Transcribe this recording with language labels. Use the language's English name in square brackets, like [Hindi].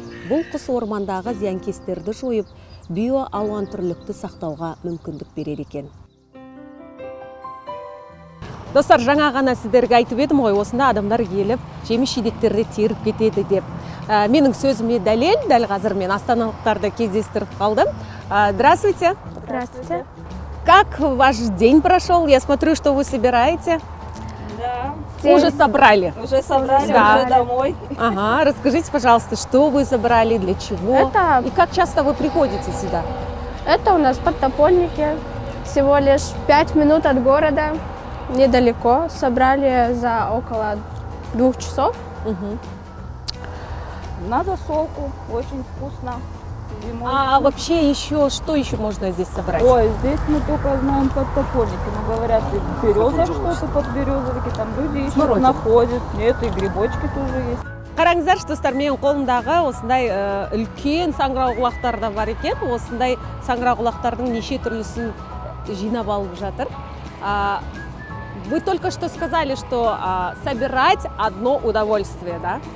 [Kazakh] Бұл құс ормандағы зиянкестерді жойып, биоалуантүрлілікті сақтауға мүмкіндік береді екен. Достар, жаңа ғана сіздерге айтып едім ғой, осында адамдар келіп, жеміс-жидектерді теріп кетеді деп. Менің сөзіме дәлел, дәл қазір мен астаналықтарды кездестіріп қалдым. [Russian] Здравствуйте. Здравствуйте. Как ваш день прошел? Я смотрю, что вы собираете. Да. Уже собрали. Уже собрали, Да. уже домой. Ага, расскажите, пожалуйста, что вы собрали, для чего? И как часто вы приходите сюда? Это у нас подтопольники. Всего лишь 5 минут от города. Недалеко. Собрали за около 2 часов. Надо солку, очень вкусно. Зимой. А вообще еще, что еще можно здесь собрать? Ой, здесь мы только знаем подтопольники. Но говорят, и береза что-то под березовики, там люди ищут, находят. Нет, и грибочки тоже есть. [Kazakh] Қараңыздаршы, достар, менің қолымдағы осындай үлкен саңырауқұлақтар да бар екен. Осындай саңырауқұлақтардың неше түрлісін жинап алып жатыр. [Russian] Вы только что сказали, что собирать одно удовольствие, да?